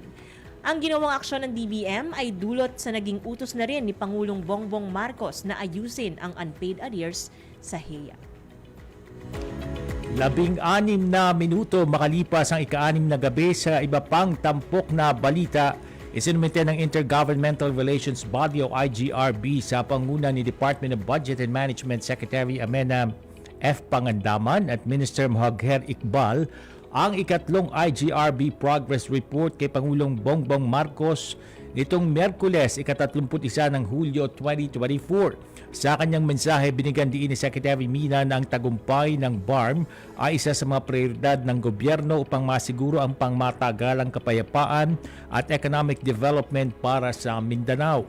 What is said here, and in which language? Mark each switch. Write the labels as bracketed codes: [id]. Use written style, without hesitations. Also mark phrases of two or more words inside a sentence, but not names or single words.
[tl] Ang ginawang aksyon ng DBM ay dulot sa naging utos na rin ni Pangulong Bongbong Marcos na ayusin ang [en] unpaid arrears [tl] sa HEA. 16 na minuto makalipas ang ika-6 na gabi sa iba pang tampok na balita. Isinumite ng Intergovernmental Relations Body o IGRB sa panguna ni Department of Budget and Management Secretary Amena F. Pangandaman at Minister Mohagher Iqbal ang ikatlong IGRB Progress Report kay Pangulong Bongbong Marcos nitong Miyerkules, ika-31 ng Hulyo 2024. Sa kanyang mensahe, binigyan diin ni Secretary Mina na ang tagumpay ng BARM ay isa sa mga prioridad ng gobyerno upang masiguro ang pangmatagalang kapayapaan at [en] economic development [tl] para sa Mindanao.